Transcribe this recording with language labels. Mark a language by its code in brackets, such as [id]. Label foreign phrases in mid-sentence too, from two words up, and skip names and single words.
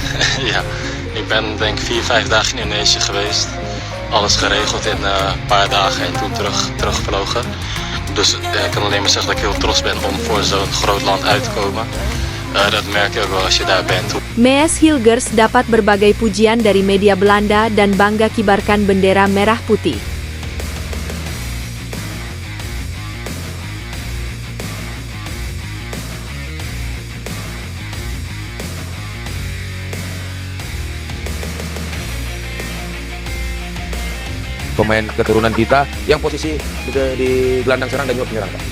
[nl] Ja, ik ben denk ik 4, 5 dagen in Indonesië geweest. Alles geregeld in een paar dagen en toen teruggevlogen. Dus ik kan alleen maar zeggen dat ik heel trots ben om voor zo'n groot land uit te komen. Dat merk je ook wel als je daar bent. [id] Mees Hilgers dapat berbagai pujian dari media Belanda dan bangga kibarkan bendera merah putih. Pemain keturunan kita yang posisi di gelandang serang dan juga penyerang, Pak.